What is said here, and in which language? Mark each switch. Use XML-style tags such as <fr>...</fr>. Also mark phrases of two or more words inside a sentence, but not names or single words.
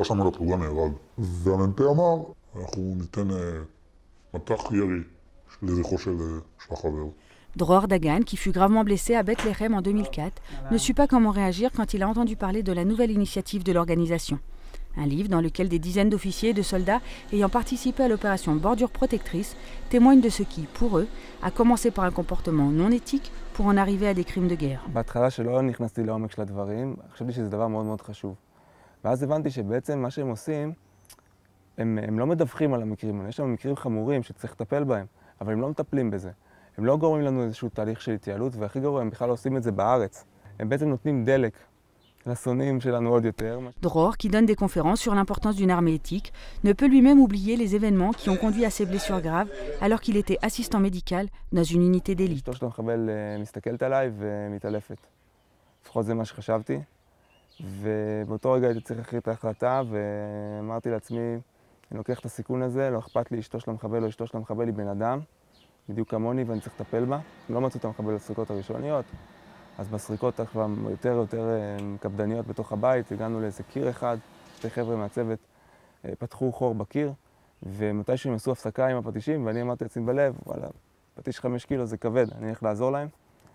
<fr>Dror Dagan, qui fut gravement blessé à Bethléem en 2004, ne sut pas comment réagir quand il a entendu parler de la nouvelle initiative de l'organisation. Un livre dans lequel des dizaines d'officiers et de soldats ayant participé à l'opération Bordure Protectrice témoignent de ce qui, pour eux, a commencé par un comportement non éthique pour en arriver à des crimes de guerre.</fr> <he>הם לא גורמים לנו איזשהו תהליך של התייעלות, והכי גרוע, הם בכלל לא עושים את זה בארץ. הם בעצם נותנים דלק לשונאים שלנו עוד יותר.</he> <fr>Dror, qui donne des conférences sur l'importance d'une armée éthique, ne peut lui-même oublier les événements qui ont conduit à ses blessures graves alors qu'il était assistant médical dans une unité d'élite.</fr> <he>אשתו של המחבל מסתכלת עליי ומתעלפת. לפחות זה מה שחשבתי. ובאותו רגע הייתי צריך להחליט את ההחלטה, ואמרתי לעצמי, אני לוקח את הסיכון הזה, לא אכפת לי אשתו של המחבל או אשתו של המחבל, היא בן אדם. בדיוק כמוני ואני צריך לטפל בה. לא מצאו את המחבל בסריקות הראשוניות, אז בסריקות כבר יותר קפדניות בתוך הבית, הגענו לאיזה קיר אחד, שתי חבר'ה מהצוות פתחו חור בקיר, ומתישהו הם עשו הפסקה עם הפטישים, ואני אמרתי לעצמי בלב, וואלה, פטיש 5 קילו זה כבד, אני הולך לעזור להם.</he>